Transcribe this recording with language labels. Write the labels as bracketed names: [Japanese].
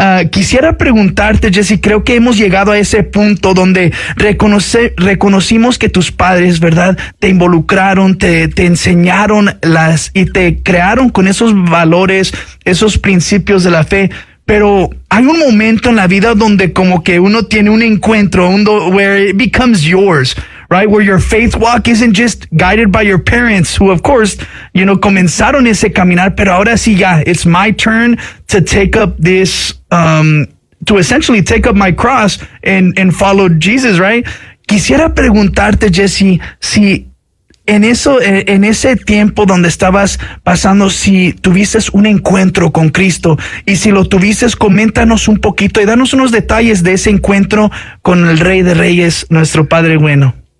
[Spanish] Quisiera preguntarte, Jesse, creo que hemos llegado a ese punto donde reconocimos que tus padres, ¿verdad?, te involucraron, te enseñaron las y te crearon con esos valores, esos principios de la fe. Pero hay un momento en la vida donde como que uno tiene un encuentro, [English] where it becomes yours, right? Where your faith walk isn't just guided by your parents, who of course, you know, [Spanish] comenzaron ese caminar, pero ahora sí ya, [English] it's my turn to take up this, to essentially take up my cross and follow Jesus, right? [Spanish] Quisiera preguntarte, Jesse, si en ese tiempo donde estabas pasando, si tuvieses un encuentro con Cristo, y si lo tuvieses, coméntanos un poquito y danos unos detalles de ese encuentro con el Rey de Reyes, nuestro Padre bueno.